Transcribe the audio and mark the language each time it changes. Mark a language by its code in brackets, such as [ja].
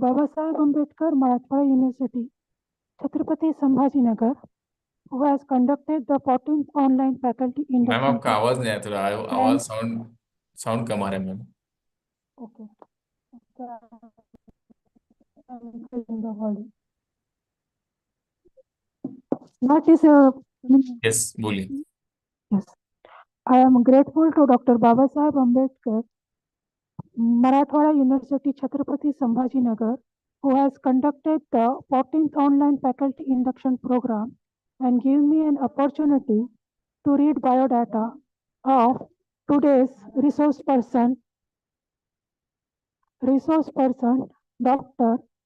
[en] Babasaheb Ambedkar, Marathwada University, Chhatrapati Sambhajinagar, who has conducted the 14th online faculty ma'am induction. [hi] आपका आवाज नहीं आया, थोड़ा आवाज साउंड साउंड कम आ रहा है ma'am. [en] Okay. I'm increasing the volume. What is [hi] Yes, बोलिए. [en] yes. I am grateful to Dr. Babasaheb Ambedkar, Marathwada University, Chhatrapati Sambhajinagar, who has conducted the 14th online faculty induction program and give me an opportunity to read biodata of today's resource person, Dr.